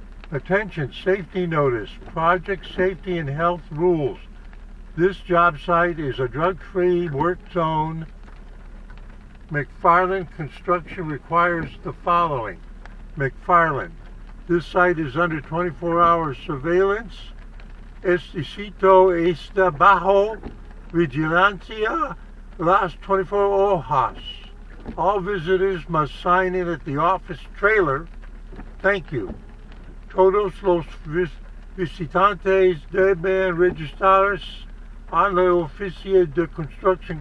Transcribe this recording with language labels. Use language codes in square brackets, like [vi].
[en] Attention, safety notice, project safety and health rules. This job site is a drug-free work zone. McFarland Construction requires the following. McFarland, this site is under 24-hour surveillance. [es] Este sitio está bajo vigilancia las 24 horas. [en] All visitors must sign in at the office trailer. Thank you. [es] Todos los visitantes deben registrarse en la oficina de construcción.